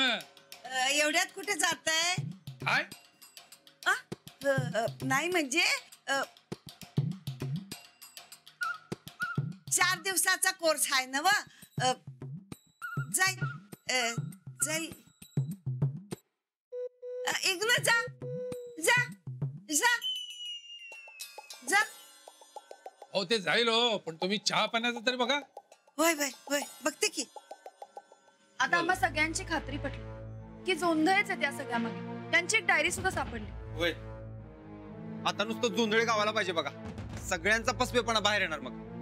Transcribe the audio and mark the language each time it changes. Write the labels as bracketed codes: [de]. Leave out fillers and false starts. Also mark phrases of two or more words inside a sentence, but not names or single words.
[mr] एवढ्यात कुठे जाताय? काय? नाही म्हणजे 4 दिवसाचा कोर्स आहे ना व? जाई जाई. इग्न जा जा जा जा. अहो ते जाईल हो, पण तुम्ही चहा पाण्याचं तरी बघा. होय होय होय बघते की. आता आम्हा सगळ्यांची खात्री पटली की जोंधळेच आहेत त्या सगळ्यामध्ये. त्यांची एक डायरी सुद्धा सापडली. होय. आता नुसतं जोंधळे गावाला पाहिजे बघा. सगळ्यांचा पसवेपणा बाहेर येणार मग.